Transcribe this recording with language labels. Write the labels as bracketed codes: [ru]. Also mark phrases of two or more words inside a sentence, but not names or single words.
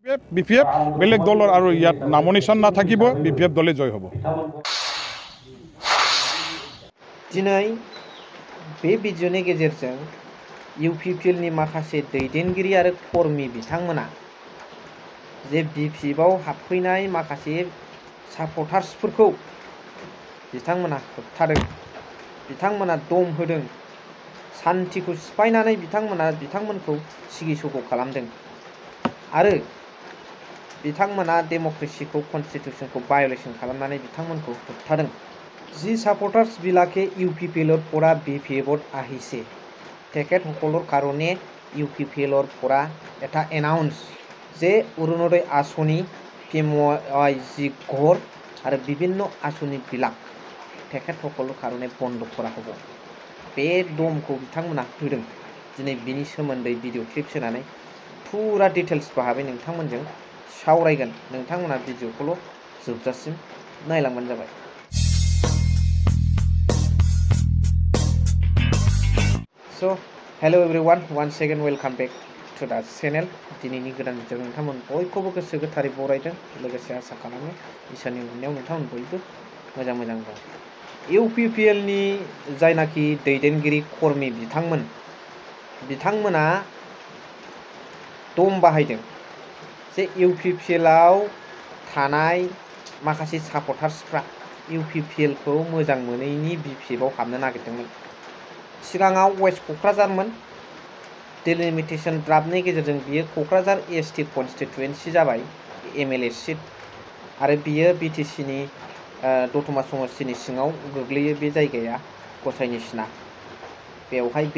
[as] BPF বেলেগ দলৰ আৰু ইয়াত নামনিশান নাথাকিব BPF দলে জয় হ'ব [brx] दिनै बे भिडिअनि गेजेरजों UPPL नि माखासे दैदेनगिरि आरो कर्मी बिथांमोना जे BPF आव हाबफैनाय माखासे सापर्टार्सफोरखौ बिथांमोना होबथादों बिथांमोना दम होदों सान्थिखौ सिफायनानै बिथांमोनखौ सिगिसग' खालामदों आरो बिथांमोना डेम'क्रेसिखौ कन्स्टिटिउशनखौ भायलेसन खालामनानै बिथांमोनखौ होबथादों [as] जी সাপোর্টার্স বিলাকে ইউপিপিএলৰ পৰা বিপিএফত আহিছে তেখেতসকলৰ কাৰণে ইউপিপিএলৰ পৰা এটা এনাউন্স যে অৰুণোদয় আঁচনি PMYG ঘৰ আৰু বিভিন্ন আঁচনিবিলাক তেখেতসকলৰ কাৰণে বন্ধ কৰা হ'ব [brx] बे दमखौ बिथांमोना होदों दिनै बिनि सोमोन्दै भिडिअ क्लिप सोनानै फुरा डिटेल्स बाहाबै नोंथांमोनजों सावरायगोन नोंथांमोना भिडिअखौल' जोबजासिम नायलांबानो जाबाय [en] So hello everyone once again welcome back to the channel [brx] दिनैनि गोदान भिडिअ नोंथांमोन बयखौबो गोसो गोथारै बरायदों लोगोसे आसा खालामो इसोरनि अननायाव नोंथांमोन बयबो मोजां दं UPPL नि जायनाखि दैदेनगिरि कर्मी बिथांमोना दम बाहायदों जे UPPL आव थानाय माखासे सापर्टार्सफ्रा UPPL खौ मोजां मोनैनि BPF आव हाबनो नागिरदोंमोन सिगाङाव वेस्ट क'क्राझारमोन डिलिमिटेशन ड्राफ्टनि गेजेरजों बियो क'क्राझार ST कन्स्टिटुएन्सि जाबाय MLA सीट आरो बियो BTC नि दतमा समस्तिनि सिङाव गोग्लैयो बे जायगाया गसाइनिसिना बेवहाय बे